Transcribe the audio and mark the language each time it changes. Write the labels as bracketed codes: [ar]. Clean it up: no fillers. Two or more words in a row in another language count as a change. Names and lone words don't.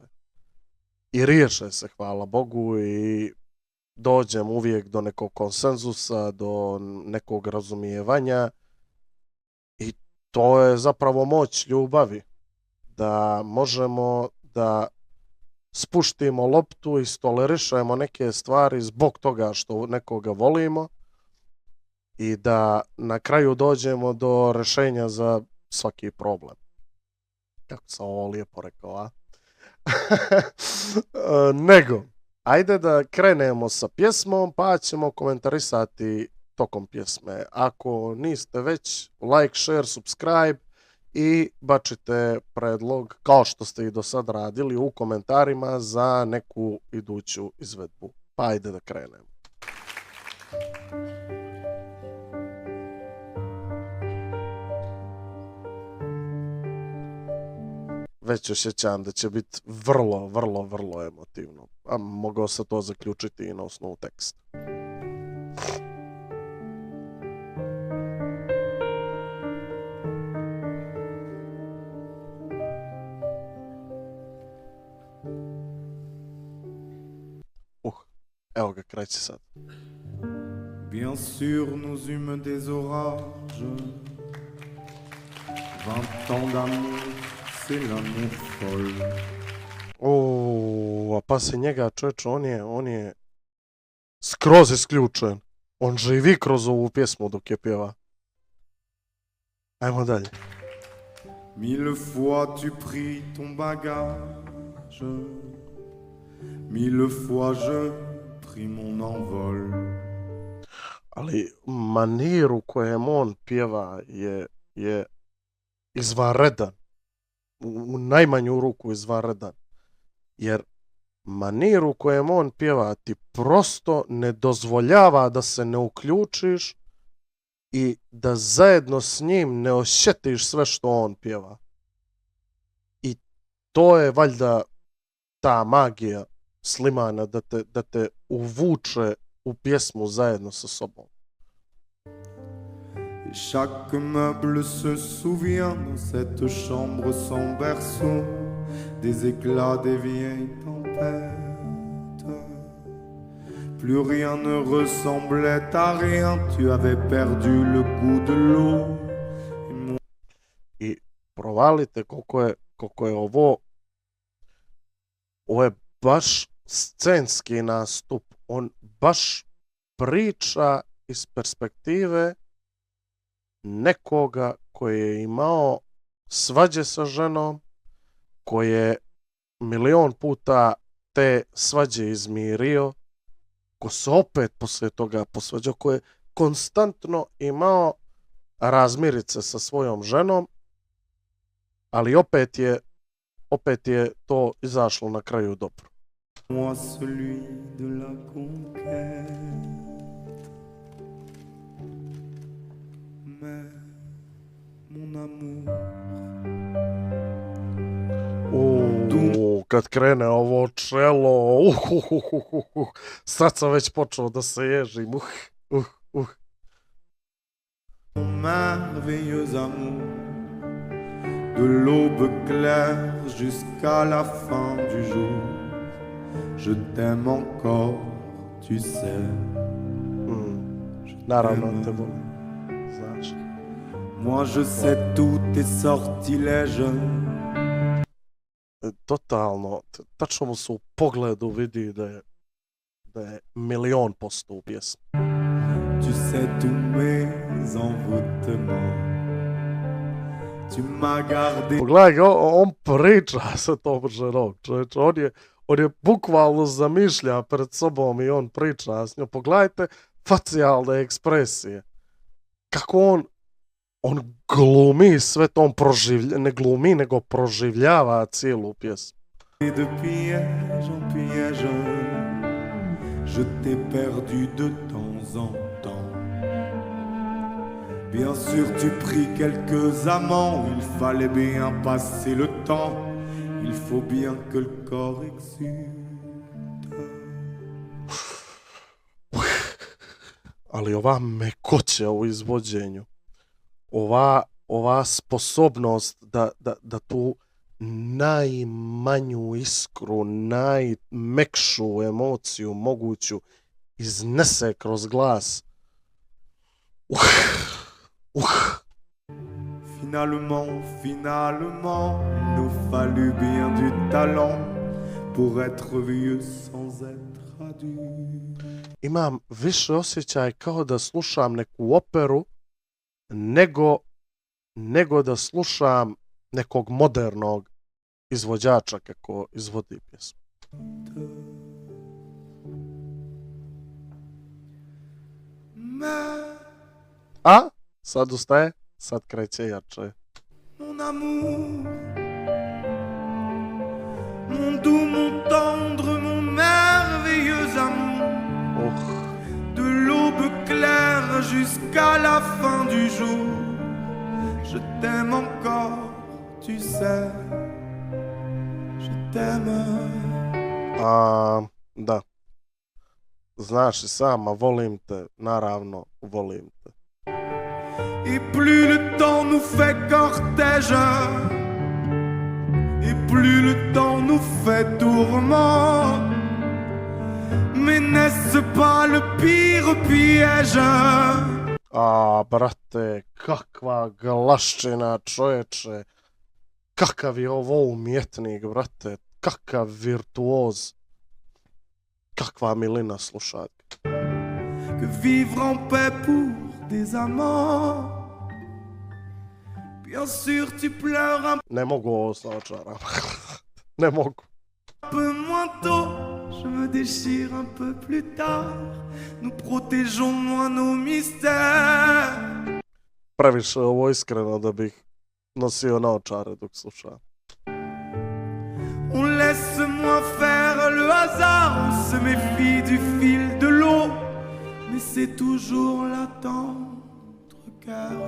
[bs] I riješe se, hvala Bogu, i dođem uvijek do nekog konsenzusa, do nekog razumijevanja, i to je zapravo moć ljubavi, da možemo da spuštimo loptu i stolerišemo neke stvari zbog toga što nekoga volimo i da na kraju dođemo do rješenja za svaki problem. Kako sam ovo lijepo rekao, a? Nego, ajde da krenemo sa pjesmom, pa ćemo komentarisati tokom pjesme. Ako niste već, [en] like, share, subscribe [bs] i bačite predlog, kao što ste i do sad radili, u komentarima za neku iduću izvedbu. Pa ajde da krenemo. Već osjećam da će biti vrlo emotivno. A mogao se to zaključiti i na osnovu teksta. Evo ga, kreće sad. [fr] Bien sûr nous eûmes des orages, 20 ans d'amour, c'est l'amour folle. [bs] A pa se njega, čovječe, on je skroz isključen. On živi kroz ovu pjesmu dok je pjeva. Ajmo dalje. [fr] Mille fois tu pris ton bagage, mille fois je pris mon envol. [bs] Ali maniru kojem on pjeva je izvanredan. U najmanju ruku izvanredan. Jer maniru kojem on pjeva ti prosto ne dozvoljava da se ne uključiš i da zajedno s njim ne osjetiš sve što on pjeva. I to je valjda ta magija Slimana da te uvuče u pjesmu zajedno sa sobom. [fr] Et chaque meuble se souvient dans cette chambre sans berceau des éclats des vieilles tempêtes. Plus rien ne ressemblait à rien, tu avais perdu le goût de l'eau. [bs] I provalite koliko je ovo je baš scenski nastup. On baš priča iz perspektive nekoga koji je imao svađe sa ženom, koji je milion puta te svađe izmirio, ko se opet poslije toga posvađao, koji je konstantno imao razmirice sa svojom ženom, ali opet je to izašlo na kraju dobro. [fr] Moi celui de la conquête. Mais mon amour, [bs] Kad krene ovo čelo, sad sam već počeo da se ježim. [fr] mon merveilleux amour, de l'aube claire jusqu'à la fin du jour, je t'aime encore, tu sais. [bs] Naravno te volim, znaš. [fr] Moi je sais tous tes sortilèges. [bs] Totalno, tačno mu se u pogledu vidi da je 1.000.000% u pjesmi. [fr] Tu sais tous mes envoûtements. Tu m'as gardé. [bs] Pogledaj ga, on priča sa tom ženom, čovječe, on je bukvalno zamišlja pred sobom i on priča s njom. Pogledajte facijalne ekspresije. Kako on glumi sve to, on ne glumi, nego proživljava cijelu pjesmu. [fr] De piège en piège, je t'ai perdu de temps en temps. Bien sûr tu pris quelques amants, il fallait bien passer le temps, il faut bien que le corps exulte. [bs] Ali ova mekoća u izvođenju, ova sposobnost da tu najmanju iskru, najmekšu emociju moguću iznese kroz glas. [fr] Finalement, il nous fallut bien du talent pour être vieux sans être adulte. [bs] Imam više osjećaj kao da slušam neku operu nego da slušam nekog modernog izvođača kako izvodi pjesmu. A? Sad ustaje, sad kreće jače. [fr] Mon amour, mon doux, mon tendre, mon merveilleux amour, de l'aube claire jusqu'à la fin du jour, je t'aime encore, tu sais, je t'aime. [bs] Da. Znaš i sama, volim te, naravno, volim te. [fr] Et plus le temps nous fait cortège, et plus le temps nous fait tourment, mais n'est-ce pas le pire piège? [bs] Brate, kakva glaščina, čoveče. Kakav je ovo umjetnik, brate. Kakav virtuoz. Kakva milina slušati. [fr] Que vivre en paix pour des amants. Bien sûr tu pleures un [bs] Ne mogu ovo sa očarama. Ne mogu. [fr] peu moins tôt, je me déchire un peu plus tard. Nous protégeons moins nos mystères. [bs] Previše ovo iskreno da bih nosio naočare dok slušam. [fr] On laisse moins faire le hasard, on se méfie du fil de l'eau, mais c'est toujours la tendre cœur.